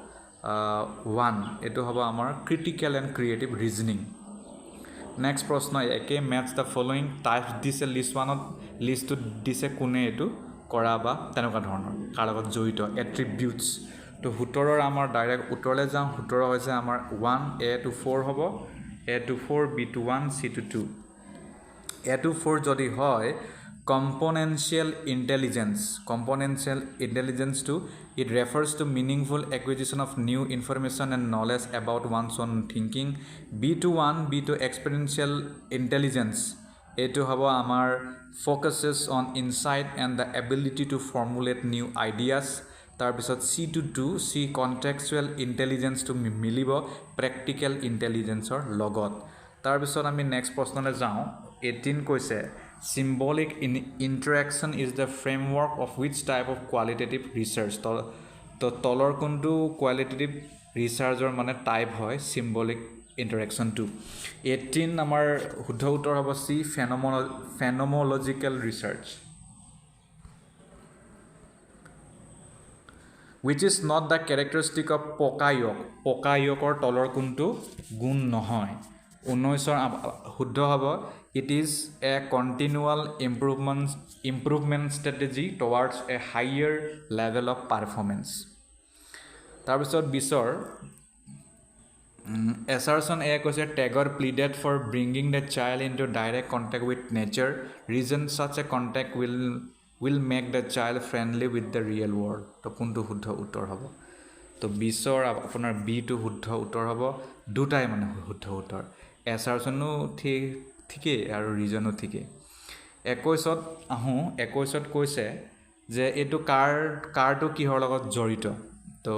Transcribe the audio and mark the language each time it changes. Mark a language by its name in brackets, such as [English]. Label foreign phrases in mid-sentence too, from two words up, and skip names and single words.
[Assamese] 1 এইটো হ'ব আমাৰ [English] critical and creative reasoning next [Assamese] প্ৰশ্ন একে [English] matches the following types [Assamese] দিছে লিষ্ট 1ত লিষ্টটো দিছে কোনে এইটো কৰা বা তেনেকুৱা ধৰণৰ কাৰ লগত জড়িত এট্ৰিবিউটছ তো 17ৰ আমাৰ ডাইৰেক্ট উত্তৰলৈ যাওঁ 17 হৈছে আমাৰ 1 [English] A to 4 [Assamese] হ'ব A [English] to 4 B to 1 C to 2 A to 4 [Assamese] যদি হয় [English] componential intelligence to it refers to meaningful acquisition of new information and knowledge about one's own thinking B1 B2 experiential intelligence [Assamese] এইটো হ'ব আমাৰ [English] focuses on insight and the ability to formulate new ideas [Assamese] তাৰপিছত C2 C [English] contextual intelligence [Assamese] to মিলিব [English] practical intelligence [Assamese] ৰ লগত তাৰপিছত আমি নেক্সট প্ৰশ্নলৈ যাওঁ 18 কৈছে [English] symbolic interaction is the framework of which type of qualitative research [Assamese] তো তলৰ কোনটো [English] qualitative research [Assamese] ৰ মানে টাইপ হয় [English] symbolic interaction [Assamese] 2 18 আমাৰ শুদ্ধ উত্তৰ হ'ব [English] C phenomenological research which is not the characteristic of [Assamese] পকায়কৰ তলৰ কোনটো গুণ নহয় [English] 19 [Assamese] শুদ্ধ হ'ব [English] it is a continual improvement strategy towards a higher level of performance তাৰপিছত 20ৰ Assertion A কৈছে Tagore pleaded for bringing the child into direct contact with nature. Reason such a contact will make the child friendly with the real world. [Assamese] তো কোনটো শুদ্ধ উত্তৰ হ'ব তো 20ৰ আপোনাৰ বি টো শুদ্ধ উত্তৰ হ'ব দুটাই মানে শুদ্ধ উত্তৰ এছাৰচনো ঠিকেই আৰু ৰিজনো ঠিকেই 21ত আহোঁ 21ত কৈছে যে এইটো কাৰটো কিহৰ লগত জড়িত তো